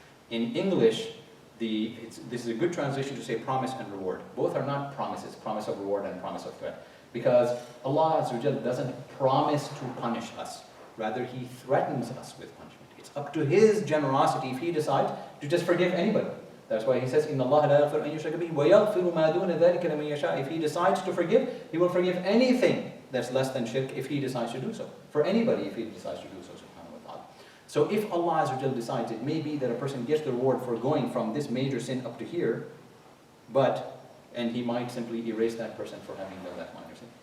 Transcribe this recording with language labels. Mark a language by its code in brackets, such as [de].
[en] In English, this is a good translation to say promise and reward. Both are not promises, promise of reward and promise of threat. Because Allah Azza wa Jal doesn't promise to punish us. Rather, He threatens us with punishment. It's up to His generosity if He decides to just forgive anybody. That's why He says, [ar] إِنَّ اللَّهَ لَا يَغْفِرُ أَن يُشْرَكَ بِهِ وَيَغْفِرُ مَا دُونَ ذَلِكَ لَمَن يَشَاءُ. [en] If He decides to forgive, He will forgive anything that's less than shirk if He decides to do so. For anybody if He decides to do so, subhanahu wa ta'ala. So if Allah Azza wa Jal decides, it may be that a person gets the reward for going from this major sin up to here, and He might simply erase that person for having done that minor sin.